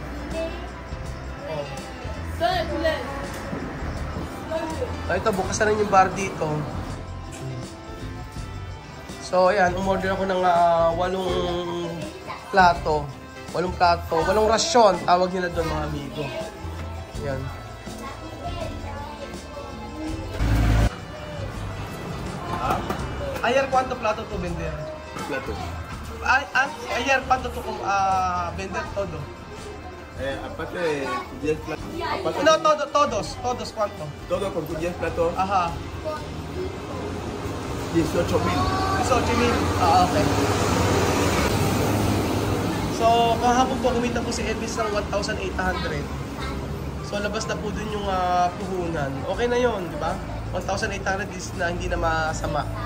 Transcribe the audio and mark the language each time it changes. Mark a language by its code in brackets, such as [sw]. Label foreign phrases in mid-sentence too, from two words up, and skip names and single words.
[tl] Ito, bukas na rin yung bar dito. So, ayan, umorder ako ng 8 plato. 8 rasyon, tawag nila doon mga amigo. Ayan. [es] Ayer, ¿cuánto plato tú vender? Plato. Ayer, ¿cuánto tú vender todo? Aparte de 10 platos. No, todos, ¿cuánto? Todo con tus 10 platos, Ajá. 18,000. 18,000. Okay. [tl] So, kahapon po kumita po si Elvis ng 1,800. So, So labas na po dun yung puhunan. Okay na yon, di ba? 1,800 is na hindi na masama.